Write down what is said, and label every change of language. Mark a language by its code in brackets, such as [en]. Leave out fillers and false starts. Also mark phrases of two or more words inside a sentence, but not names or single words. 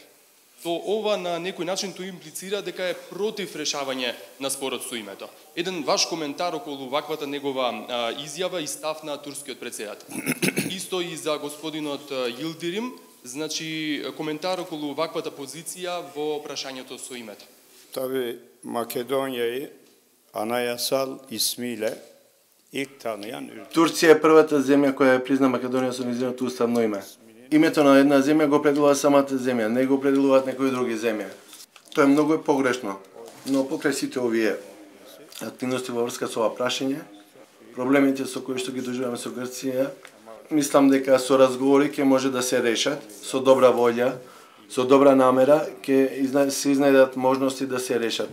[mk] То ова на некој начин тоа имплицира дека е против решавање на спорот со името. Еден ваш коментар околу ваквата негова изјава и став на турскиот претседател. Исто и за господинот Йилдирим. Значи, коментар околу ваквата позиција во прашањето со името. [tr] Tabii Makedonya'yı anayasal ismiyle ilk tanıyan ülke. [mk] Турција е првата земја која ја призна Македонија со нејзиното уставно име. Името на една земја го определува самата земја, не го определуваат некои други земја. Тоа е многу погрешно, но покрај сите овие активности во врска со ова прашање, проблемите со кои што ги доживуваме со Грција, мислам дека со разговори ќе може да се решат, со добра волја, со добра намера, ќе се изнајдат можности да се решат.